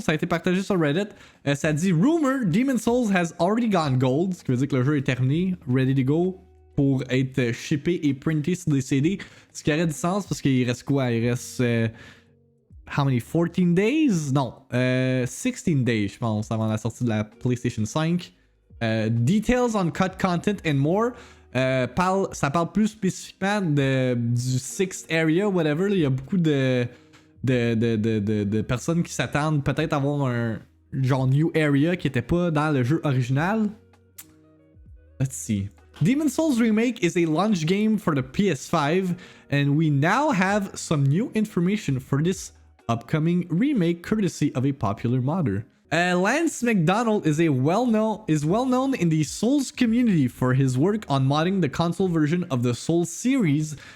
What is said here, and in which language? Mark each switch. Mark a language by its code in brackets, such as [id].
[fr] Ça a été partagé sur Reddit. Ça dit [en] Rumor, Demon's Souls has already gone gold. [fr] Ce qui veut dire que le jeu est terminé, [en] ready to go [fr] pour être shippé et printé sur des CD. Ce qui aurait du sens parce qu'il reste quoi? Il reste. [en] How many? 14 days? [fr] Non, [en] 16 days, [fr] je pense, avant la sortie de la PlayStation 5. [en] Details on cut content and more. [fr] Ça parle plus spécifiquement du Sixth Area, [en] whatever. [fr] Il y a beaucoup de personnes qui s'attendent peut-être à avoir un genre New Area qui n'était pas dans le jeu original. [en] Let's see. Demon's Souls Remake is a launch game for the PS5, and we now have some new information for this upcoming remake courtesy of a popular modder. Lance McDonald is well known in the Souls community for his work on modding the console version of the Souls series.